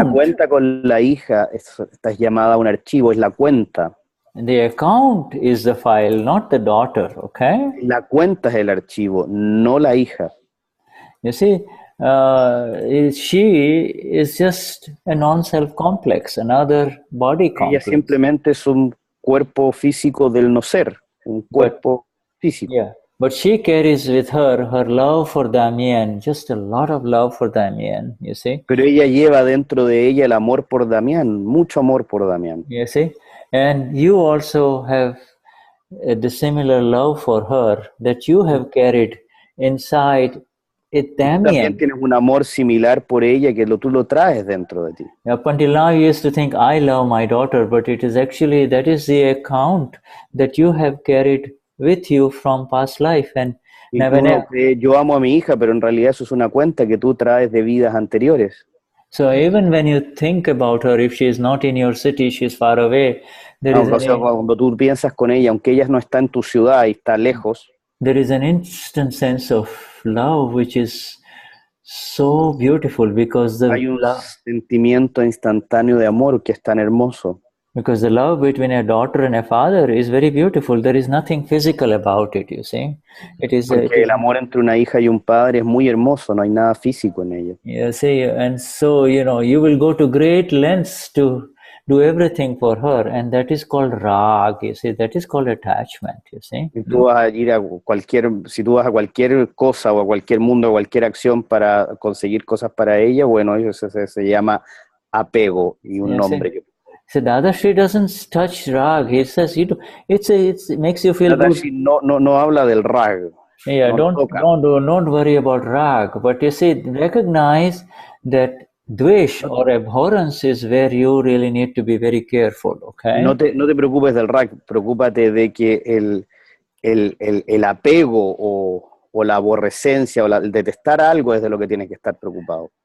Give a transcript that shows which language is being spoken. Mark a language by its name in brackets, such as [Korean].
[Spanish] La cuenta con la hija está llamada un archivo, es la cuenta. [English] The account is the file, not the daughter, okay? [Spanish] La cuenta es el archivo, no la hija. [English] You see, she is just a non-self complex, another body complex. [Spanish] Ella simplemente es un cuerpo físico del no ser, un cuerpo físico. [English] Yeah, but she carries with her love for Damien, just a lot of love for Damien, you see. [Spanish] Pero ella lleva dentro de ella el amor por Damián, mucho amor por Damián. [English] You see. And you also have the similar love for her that you have carried inside it, Damien. [Spanish] También tienes un amor similar por ella que tú lo traes dentro de ti. [English] Up until now you used to think, I love my daughter, but it is actually, that is the account that you have carried with you from past life. And [Spanish] yo amo a mi hija, pero en realidad eso es una cuenta que tú traes de vidas anteriores. [English] So even when you think about her, if she is not in your city, she is far away. [Spanish] Cuando tú piensas con ella, aunque ella no está en tu ciudad y está lejos, [English] there is an instant sense of love which is so beautiful because [Spanish] hay un sentimiento instantáneo de amor que es tan hermoso. [English] Because the love between a daughter and a father is very beautiful. There is nothing physical about it, you see. [Spanish] Porque el amor entre una hija y un padre es muy hermoso, no hay nada físico en ello. [English] You see, and so, you will go to great lengths to do everything for her, and that is called rag, you see, that is called attachment, you see. [Spanish] Si tú vas a cualquier cosa o a cualquier mundo o cualquier acción para conseguir cosas para ella, bueno, eso se llama apego y un nombre que... [English] So Dadashri doesn't touch rag. He says it makes you feel Dadashri good. [Spanish] No habla del rag. [English] Yeah, don't worry about rag. But you see, recognize that dvesh or abhorrence is where you really need to be very careful. Okay. [Spanish] No te preocupes del rag. Preocúpate de que el apego o la aborrecencia o el detestar algo es de lo que tienes que estar preocupado.